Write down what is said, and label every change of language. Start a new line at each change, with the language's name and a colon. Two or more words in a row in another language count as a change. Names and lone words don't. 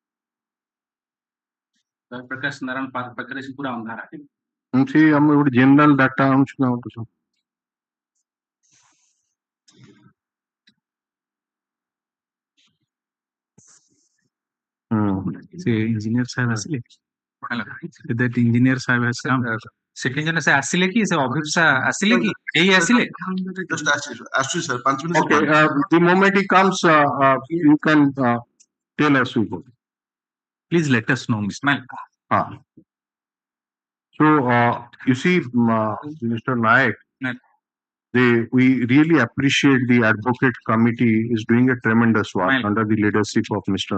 Odia: ପ୍ରକାଶ ନାରାୟଣ ପାର୍କ ପାଖରେ ସେ ପୁରା ଅନ୍ଧାର। ସେ ଆମେ ଗୋଟେ
English: general data
Odia: ଆଣୁଛୁ ନା ସେ ଇଞ୍ଜିନିୟର ସାହେବ ଆସିଲେ,
English: that engineer ସାହେବ has come.
Odia: ସେକେଣ୍ଡ ଜଣ ସେ ଆସିଲେ କି ସେ ଅଭିପ୍ସା ଆସିଲେ କି ଏଇ ଆସିଲେ? ଆସୁଛି ସାର୍ 5 ମିନିଟ୍।
English: Okay, the moment he comes, you can tell us. Please let us know, Mr. So, you see, Mr. Nayak, we really appreciate the advocate committee is doing a tremendous work under the leadership of Mr.